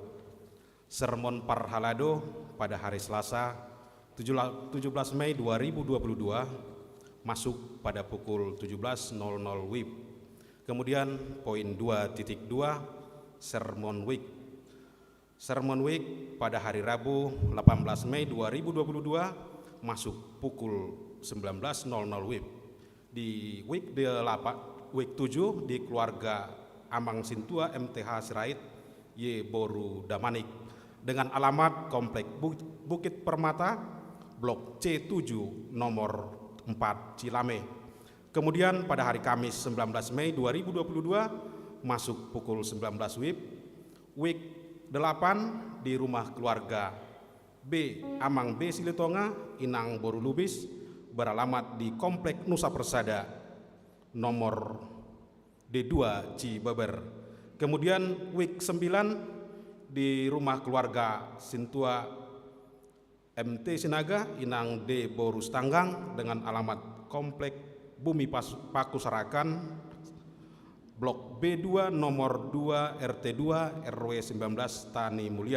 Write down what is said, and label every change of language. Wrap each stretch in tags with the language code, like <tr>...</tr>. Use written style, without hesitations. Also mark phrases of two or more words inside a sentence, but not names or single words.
<id>Sermon Parhalado pada hari Selasa 17 Mei 2022 masuk pada pukul 17.00 WIB. Kemudian poin 2.2 Sermon Week. Sermon Week pada hari Rabu 18 Mei 2022 masuk pukul 19.00 WIB. Di week 7 di keluarga Amang Sintua MTH Sirait Y Boru Damanik dengan alamat Komplek Bukit Permata Blok C7 nomor 4 Cilame. Kemudian pada hari Kamis 19 Mei 2022 masuk pukul 19 WIB. Week 8 di rumah keluarga B Amang B Silitonga Inang Boru Lubis beralamat di Komplek Nusa Persada nomor D2 Cibeber. Kemudian week 9 di rumah keluarga Sintua MT Sinaga Inang D Boru Stanggang dengan alamat Komplek Bumi Paku Sarakan Blok B2 nomor 2 RT2 RW 19 Tani Mulia.</id>